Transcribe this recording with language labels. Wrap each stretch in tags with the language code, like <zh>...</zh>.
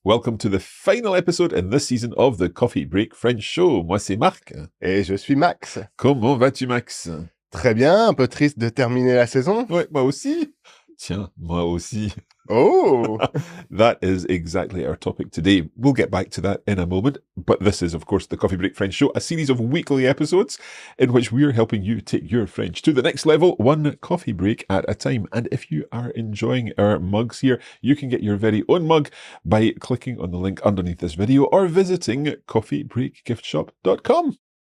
<en>Welcome to the final episode in this season of the Coffee Break French Show.</en> <fr>Moi, c'est Marc. Et je suis Max. Comment vas-tu, Max? Très bien, un peu triste de terminer la saison. Ouais, moi aussi. Tiens, moi aussi. Oh!</fr> <en>That is exactly our topic today. We'll get back to that in a moment. But this is, of course, the Coffee Break French Show, a series of weekly episodes in which we're helping you take your French to the next level, one coffee break at a time. And if you are enjoying our mugs here, you can get your very own mug by clicking on the link underneath this video or visiting coffeebreakgiftshop.com.</en>